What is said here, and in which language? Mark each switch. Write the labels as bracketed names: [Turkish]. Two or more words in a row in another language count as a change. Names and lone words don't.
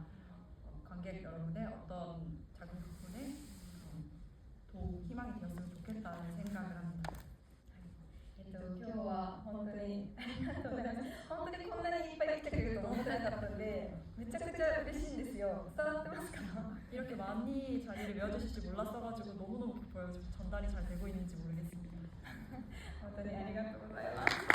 [Korean] 관객 여러분의 어떤 작은 부분에 희망이 되었으면 좋겠다는 생각을 합니다. [Japanese] 今日は本当にありがとうございます。本当にこんなにいっぱい来てくれると思ってなかったんでめちゃくちゃ嬉しいんですよ。伝わってますか？ [Korean] 이렇게 많이 자리를 메워주실 줄 몰랐어가지고 너무너무 기뻐요. 전달이 잘 되고 있는지 모르겠습니다. [Japanese] 本当にありがとうございます。